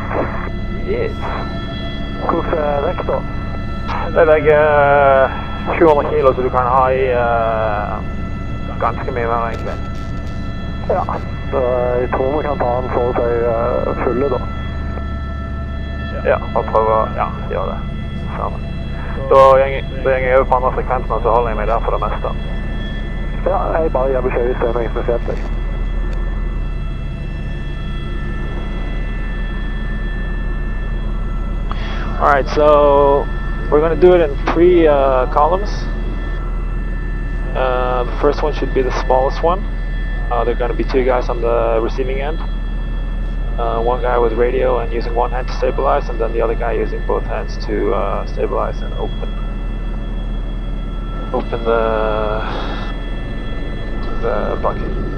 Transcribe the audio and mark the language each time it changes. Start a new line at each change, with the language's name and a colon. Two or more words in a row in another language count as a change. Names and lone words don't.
English: Yes.
Norwegian: Hvordan er vekt da? Det veier 700 kilo, så du kan ha i ganske mye mer egentlig. Ja, så jeg tror vi kan ta den for å si fulle da. Ja, og prøve å gjøre det sammen. Da går jeg over på andre frekvensen, og så holder jeg meg der for det meste. Ja, jeg bare gjør beskjed hvis det er noe spesielt.
English: Alright, so we're going to do it in 3 columns. The first one should be the smallest one. There are going to be 2 guys on the receiving end. One guy with radio and using one hand to stabilize, and then the other guy using both hands to stabilize and open the bucket.